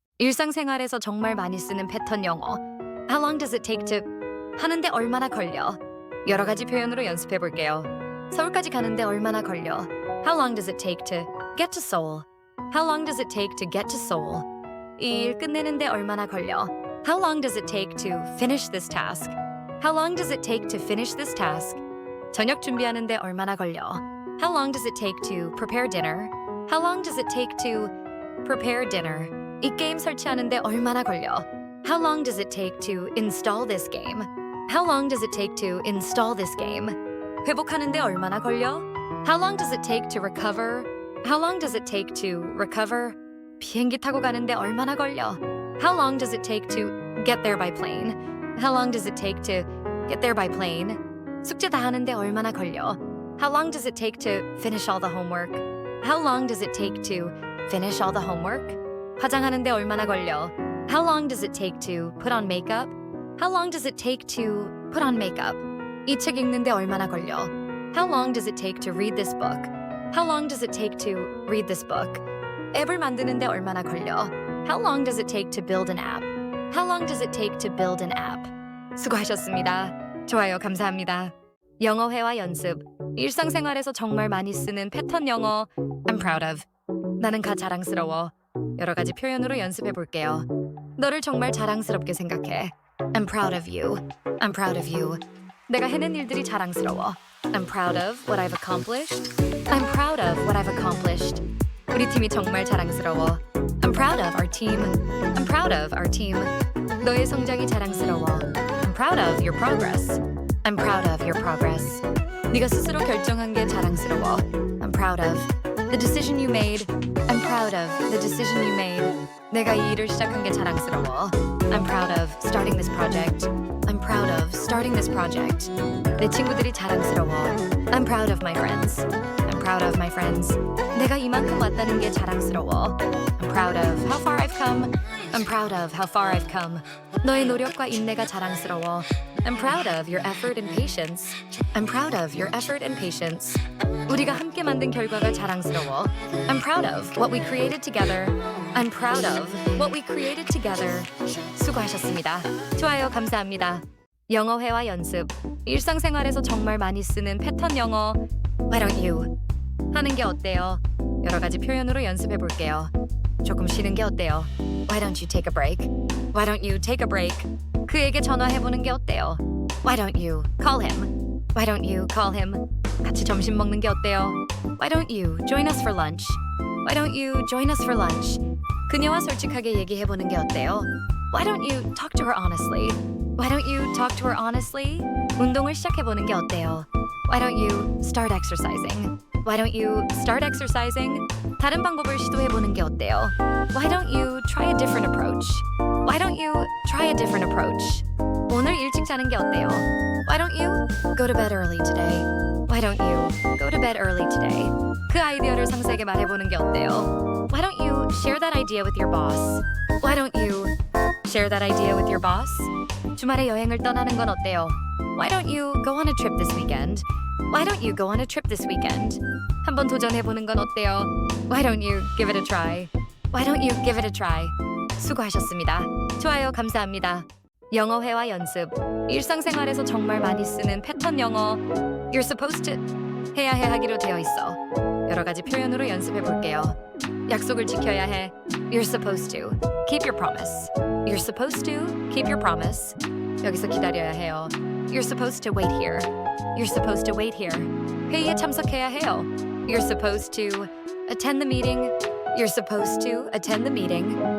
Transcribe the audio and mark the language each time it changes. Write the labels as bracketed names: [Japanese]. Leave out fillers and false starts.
[Korean] 일상생활에서 정말 많이 쓰는 패턴 영어. [English] How long does it take to [Korean] 하는데 얼마나 걸려? 여러 가지 표현으로 연습해 볼게요. 서울까지 가는데 얼마나 걸려? [English] How long does it take to get to Seoul? How long does it take to get to Seoul? [Korean] 이 일 끝내는데 얼마나 걸려? [English] How long does it take to finish this task? How long does it take to finish this task? [Korean] 저녁 준비하는데 얼마나 걸려? [English] How long does it take to prepare dinner? How long does it take to prepare dinner? [Korean] 이 게임 설치하는데 얼마나 걸려? [English] How long does it take to install this game? How long does it take to install this game? [Korean] 회복하는데 얼마나 걸려? [English] How long does it take to recover? How long does it take to recover? [Korean] 비행기 타고 가는데 얼마나 걸려? [English] How long does it take to get there by plane? How long does it take to get there by plane? [Korean] 숙제 다 하는데 얼마나 걸려? [English] How long does it take to finish all the homework? How long does it take to finish all the homework? [Korean] 화장하는데 얼마나 걸려? [English] How long does it take to put on makeup? How long does it take to put on makeup? [Korean] 이 책 읽는데 얼마나 걸려? [English] How long does it take to read this book? How long does it take to read this book? [Korean] 앱을 만드는데 얼마나 걸려? [English] How long does it take to build an app? How long does it take to build an app? [Korean] 수고하셨습니다. 좋아요, 감사합니다. 영어 회화 연습. 일상생활에서 정말 많이 쓰는 패턴 영어. [English] I'm proud of. [Korean] 나는 자랑스러워. 여러 가지 표현으로 연습해 볼게요. 너를 정말 자랑스럽게 생각해. [English] I'm proud of you. I'm proud of you. [Korean] 내가 해낸 일들이 자랑스러워. [English] I'm proud of what I've accomplished. I'm proud of what I've accomplished. [Korean] 우리 팀이 정말 자랑스러워. [English] I'm proud of our team. I'm proud of our team. [Korean] 너의 성장이 자랑스러워. [English] I'm proud of your progress. I'm proud of your progress. [Korean] 네가 스스로 결정한 게 자랑스러워. [English] I'm proud of the decision you made. I'm proud of the decision you made. [Korean] 내가 이 일을 시작한 게 자랑스러워. [English] I'm proud of starting this project. I'm proud of starting this project. [Korean] 내 친구들이 자랑스러워. [English] I'm proud of my friends. I'm proud of my friends. [Korean] 내가 이만큼 왔다는 게 자랑스러워. [English] I'm proud of how far I've come. I'm proud of how far I've come. [Korean] 너의 노력과 인내가 자랑스러워. [English] I'm proud of your effort and patience. I'm proud of your effort and patience. [Korean] 우리가 함께 만든 결과가 자랑스러워. [English] I'm proud of what we created together. I'm proud of what we created together. [Korean] 수고하셨습니다. 좋아요, 감사합니다. 영어 회화 연습. 일상생활에서 정말 많이 쓰는 패턴 영어. [English] Why don't you? [Korean] 하는 게 어때요? 여러 가지 표현으로 연습해 볼게요. 조금 쉬는 게 어때요? [English] Why don't you take a break? Why don't you take a break? [Korean] 그에게 전화해 보는 게 어때요? [English] Why don't you call him? Why don't you call him? [Korean] 같이 점심 먹는 게 어때요? [English] Why don't you join us for lunch? Why don't you join us for lunch? [Korean] 그녀와 솔직하게 얘기해 보는 게 어때요? [English] Why don't you talk to her honestly? Why don't you talk to her honestly? [Korean] 운동을 시작해 보는 게 어때요? [English] Why don't you start exercising? Why don't you start exercising? [Korean] 다른 방법을 시도해 보는 게 어때요? [English] Why don't you try a different approach? Why don't you try a different approach? [Korean] 오늘 일찍 자는 게 어때요? [English] Why don't you go to bed early today? Why don't you go to bed early today? [Korean] 그 아이디어를 상세하게 말해보는 게 어때요? [English] Why don't you share that idea with your boss? Why don't you share that idea with your boss? [Korean] 주말에 여행을 떠나는 건 어때요? [English] Why don't you go on a trip this weekend? Why don't you go on a trip this weekend? [Korean] 한번 도전해보는 건 어때요? [English] Why don't you give it a try? Why don't you give it a try? [Korean] 수고하셨습니다. 좋아요, 감사합니다. 영어 회화 연습. 일상생활에서 정말 많이 쓰는 패턴 영어. [English] You're supposed to [Korean] 해야 해 하기로 되어 있어. 여러 가지 표현으로 연습해 볼게요. 약속을 지켜야 해. [English] You're supposed to keep your promise. You're supposed to keep your promise. [Korean] 여기서 기다려야 해요. [English] You're supposed to wait here. You're supposed to wait here. [Korean] 회의에 참석해야 해요. [English] You're supposed to attend the meeting. You're supposed to attend the meeting.